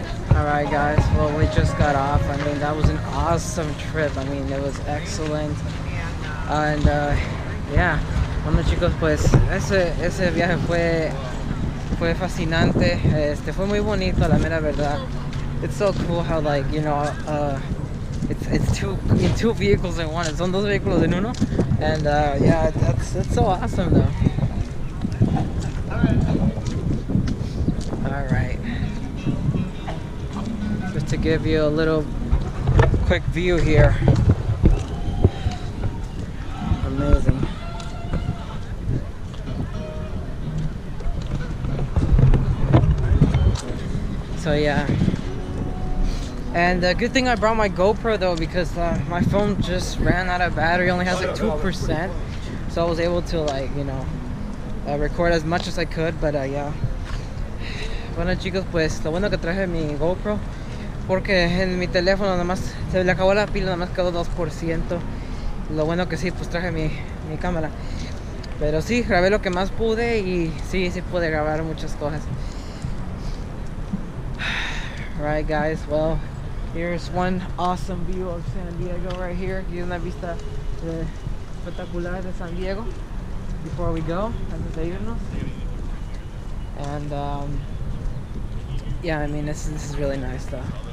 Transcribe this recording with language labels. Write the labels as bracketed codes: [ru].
[en] Alright guys, well we just got off. I mean, that was an awesome trip. I mean, it was excellent. And yeah, [es] bueno chicos, pues ese viaje fue fascinante. Fue muy bonito, la mera verdad. [en] It's so cool how, like, you know, it's two vehicles in one. [es] Son dos vehículos en uno. [en] And yeah, that's so awesome though. Alright. Just to give you a little quick view here. Amazing. So yeah. And good thing I brought my GoPro though, because my phone just ran out of battery. Only has like 2%. So I was able to, like, you know, record as much as I could. But yeah. [es] Bueno chicos, pues lo bueno que traje mi GoPro, porque en mi teléfono nada más se le acabó la pila, nada más quedó 2%. Lo bueno que sí, pues traje mi cámara. Pero sí, grabé lo que más pude y sí pude grabar muchas cosas. [en] Right guys, well, here's one awesome view of San Diego right here. [es] Aquí una vista espectacular de San Diego [en] before we go, [es] antes de irnos. [en] And yeah, I mean, this is really nice though.